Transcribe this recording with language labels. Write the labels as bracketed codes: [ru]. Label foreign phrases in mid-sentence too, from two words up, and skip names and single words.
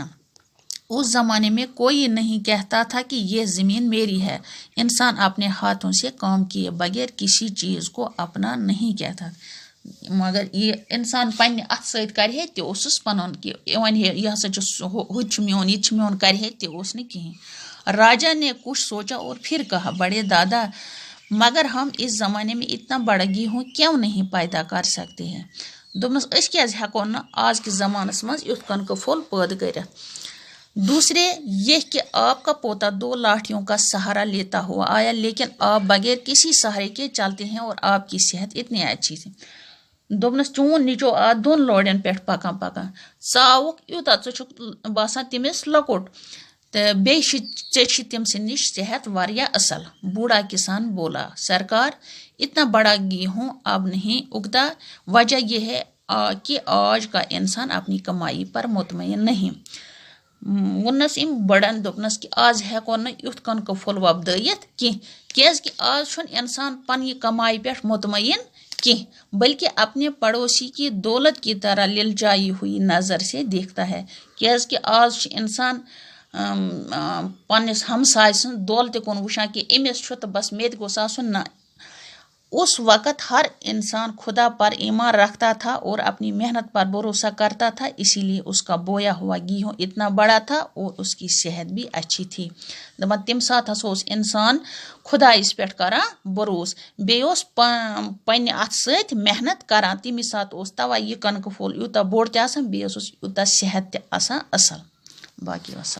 [ur] اس زمانے میں کوئی نہیں کہتا تھا کہ یہ زمین میری ہے. انسان اپنے ہاتھوں سے کام کیے بغیر کسی چیز کو اپنا نہیں کہتا. [ks] مگر یہ انسان پننہِ اتھٕ سۭتۍ کرِ ہے تہِ اوسُس پنُن کہِ وۄنۍ یہِ ہسا چھُ ہُہ تہِ چھُ میون یہِ تہِ چھُ میون کرِ ہے تہِ اوس نہٕ کِہیٖنۍ. [ur] راجا نے کچھ سوچا اور پھر کہا بڑے دادا مگر ہم اس زمانے میں اتنا بڑا گیہوں کیوں نہیں پیدا کر سکتے ہیں. [ks] دوٚپنس أسۍ کیٛازِ ہٮ۪کو نہٕ آزکِس زمانس منٛز یُتھ کَنکہٕ پھوٚل پٲدٕ کٔرِتھ. [ur] دوسرے یہ کہ آپ کا پوتا 2 لاٹھیوں کا سہارا لیتا ہوا آیا لیکن آپ بغیر کسی سہارے کے چلتے ہیں اور آپ کی صحت اتنی اچھی تھی. [ks] دوٚپنس چون نیٚچو آو 2 لورٮ۪ن پٮ۪ٹھ پکان ژٕ آوُکھ یوٗتاہ ژٕ چھُکھ باسان تٔمِس لۄکُٹ تہٕ بیٚیہِ چھِ ژےٚ چھِ تٔمۍ سٕنٛدِ نِش صحت واریاہ اصل. [ur] بوڑھا کسان بولا سرکار اتنا بڑا گیہوں اب نہیں اگتا. وجہ یہ ہے کہ آج کا انسان اپنی کمائی پر مطمئن نہیں. [ks] ووٚننس أمۍ بڑن دوٚپنس کہ آز ہٮ۪کو نہٕ یُتھ کَنکہٕ پھوٚل وۄپدٲیِتھ کینٛہہ کیٛازِ آز چھُنہٕ انسان پننہِ کمائی پٮ۪ٹھ مطمئن کینٛہہ [ur] بلکہ اپنے پڑوسی کی دولت کی طرح للچائی ہوئی نظر سے دیکھتا ہے. [ks] کیٛازِ آز چھُ انسان پننس ہمساے سٕنٛز دولتہِ کُن وٕچھان کہ أمِس چھُ تہٕ بس مےٚ تہِ گوٚژھ آسُن. [ur] نہ اس وقت ہر انسان خدا پر ایمان رکھتا تھا اور اپنی محنت پر بھروسہ کرتا تھا، اسی لیے اس کا بویا ہوا گیہوں اتنا بڑا تھا اور اس کی صحت بھی اچھی تھی. [ks] دپان تمہِ ساتہٕ ہسا اوس انسان خدایس پٮ۪ٹھ کران بروسہٕ بیٚیہِ اوس پننہِ اتھٕ سۭتۍ محنت کران. تمی ساتہٕ اوس تَوے یہِ کَنکہٕ پھوٚل یوٗتاہ بوٚڑ تہِ آسان بیٚیہِ اوسُس یوٗتاہ صحت تہِ آسان اصل. باقی وسلام.